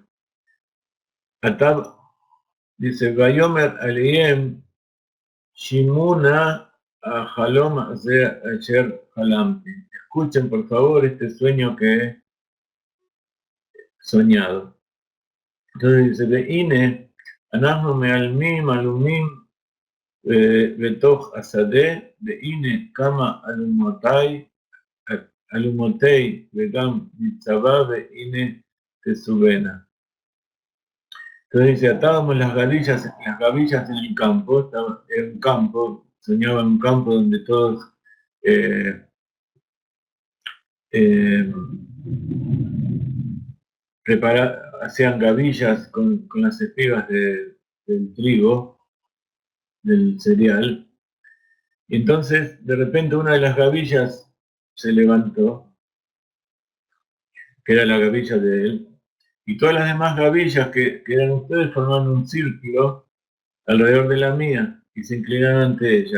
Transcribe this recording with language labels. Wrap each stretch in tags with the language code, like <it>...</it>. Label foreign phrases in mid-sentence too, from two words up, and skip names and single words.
<es>Atab dice,</es> <he>ויאמר אליהם שמעו נא החלום אשר חלמתי.</he> <es>Escuchen por favor este sueño que he soñado. Entonces dice,</es> <he>והנה, אנחנו מאלמים אלמים בתוך השדה, והנה קמה אלמתי, אלמתי וגם נצבה, והנה תסבינה.</he> <es>Entonces dice, atábamos las gavillas en el campo, estaba en un campo, soñaba en un campo donde todos eh, hacían gavillas con las espigas del trigo, del cereal, y entonces de repente una de las gavillas se levantó, que era la gavilla de él, y todas las demás gavillas que eran ustedes formaban un círculo alrededor de la mía y se inclinaron ante ella.</es>